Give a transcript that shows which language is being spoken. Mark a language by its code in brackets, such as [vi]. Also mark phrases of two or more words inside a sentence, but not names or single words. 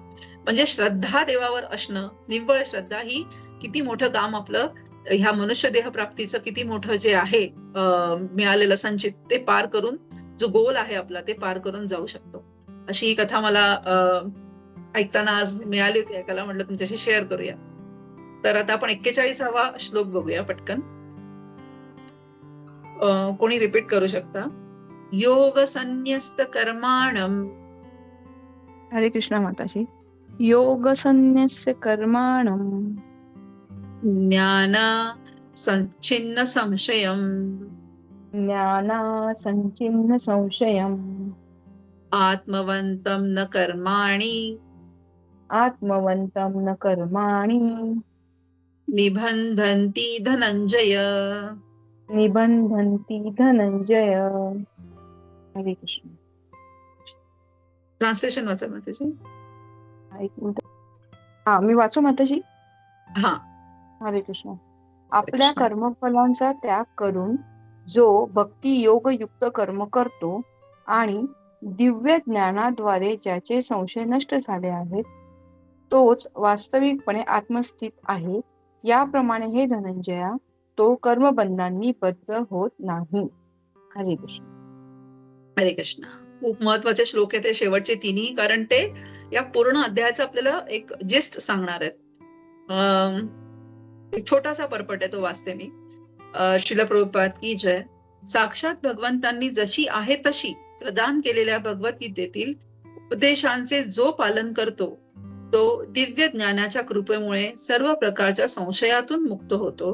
[mr] म्हणजे श्रद्धा देवावर असणं, निव्वळ श्रद्धा ही किती मोठं काम आपलं ह्या मनुष्य देह प्राप्तीचं किती मोठं जे आहे मिळालेलं संचित ते पार करून, जो गोल आहे आपला ते पार करून जाऊ शकतो. अशी ही कथा मला ऐकताना आज मिळाली होती ऐकायला, म्हटलं तुमच्याशी शेअर करूया. तर आता आपण 41वा श्लोक बघूया पटकन. कोणी रिपीट करू शकता? [sa] योग संन्यस्त कर्माणम. हरे कृष्णा माताजी. योग संन्यस्य कर्माणम ज्ञान संच्छिन्न संशयम ज्ञाना संचिन्न संशयम आत्मवंतम न कर्माणि आत्मवंतम न कर्माणि निबंधन्ति धनंजय. निबंधन्ति धनंजय. [mr] हरे कृष्ण. ट्रान्सलेशन वाचा माताजी. एक मिनिट. हा, मी वाचू माताजी. हा. हरे कृष्ण. आपल्या कृष्ण. कर्मफलांचा त्याग करून जो भक्ती योग युक्त कर्म करतो आणि दिव्य ज्ञानाद्वारे ज्याचे संशय नष्ट झाले आहेत, तोच वास्तविकपणे आत्मस्थित आहे. याप्रमाणे हे धनंजया, तो कर्मबंधांनी बद्ध होत नाही. हरे कृष्ण. हरे कृष्ण. खूप महत्वाचे श्लोक आहेत ते शेवटचे तिन्ही, कारण ते या पूर्ण अध्यायाचं आपल्याला एक जिस्ट सांगणार आहेत. एक छोटासा पर्पट आहे, तो वाचते मी. [hi] श्रील प्रभुपाद की जय. [mr] साक्षात भगवंतांनी जशी आहे तशी प्रदान केलेल्या भगवद्गीतेतील उपदेशांचे जो पालन करतो तो दिव्य ज्ञानाच्या कृपेमुळे सर्व प्रकारच्या संशयातून मुक्त होतो.